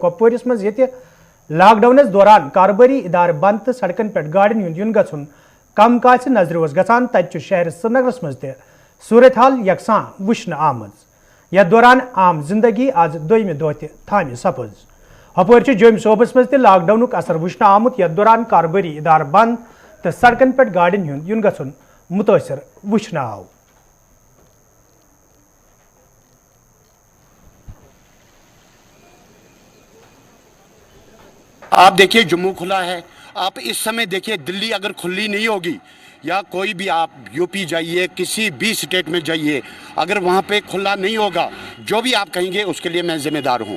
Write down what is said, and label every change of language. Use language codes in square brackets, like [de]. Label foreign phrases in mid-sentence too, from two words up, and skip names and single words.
[ks] कपवारिस मज ये लॉकडाउन दौरान कारोबारी इदार बंद तो सड़कन पे गाड़िन हुंद युन गछुन कम कास नजर गसान तत शहर श्रीनगर मज त सूरत हाल यकसा वुचन आमज यथ दौरान आम जिंदगी आज दोम दह तह थामे सपज हपर जोम सोबस मज लॉकडाउन असर वुचन आमुत यथ दौरान कारोबारी इदार बंद तो सड़कन पे गाड़िन हुंद युन गछुन मुतासर वुचन आव [hi] आप देखिए जम्मू खुला है। आप इस समय देखिए दिल्ली अगर खुली नहीं होगी या कोई भी आप यूपी जाइए किसी भी स्टेट में जाइए अगर वहाँ पे खुला नहीं होगा जो भी आप कहेंगे उसके लिए मैं जिम्मेदार हूँ।